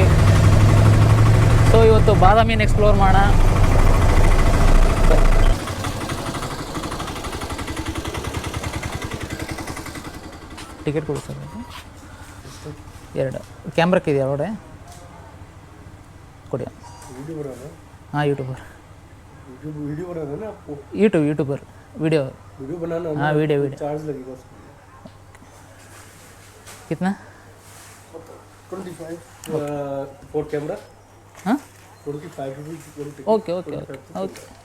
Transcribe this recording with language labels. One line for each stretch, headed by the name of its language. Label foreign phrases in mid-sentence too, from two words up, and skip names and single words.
Kannada: ಸೊ ಇವತ್ತು ಬಾದಾಮಿನ ಎಕ್ಸ್ಪ್ಲೋರ್ ಮಾಡೋಣ. ಟಿಕೆಟ್ ಕೊಡಿ ಸರ್. 2 ಕ್ಯಾಮ್ರಕ್ಕೆ ಇದೆಯಾ ಒಳಗಡೆ? ಕೊಡಿ.
Hindi: हाँ
English: YouTuber YouTuber video
Hindi: बनाना। हाँ
English: video charge
Hindi: लगेगा उसका। कितना? 25
English: for camera. हाँ 25 rupees. OK OK OK.